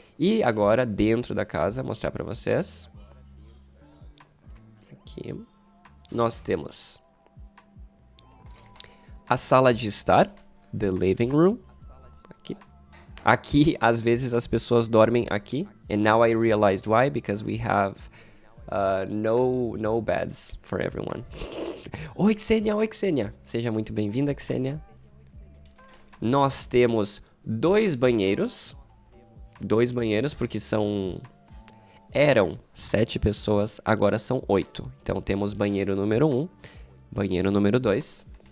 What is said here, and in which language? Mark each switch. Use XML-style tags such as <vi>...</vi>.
<pt>E agora, dentro da casa, mostrar para vocês. Aqui. Nós temos a sala de estar,</pt> <en>the living room.</en> <pt>Aqui, às vezes, as pessoas dormem aqui.</pt> <en>And now I realized why, because we have no beds for everyone.</en> <pt>Oi, Xenia, oi, Xenia. Seja muito bem-vinda, Xenia. Nós temos 2 banheiros. 2 banheiros, porque eram 7 pessoas, agora são 8. Então, temos banheiro número 1, banheiro número 2.</pt>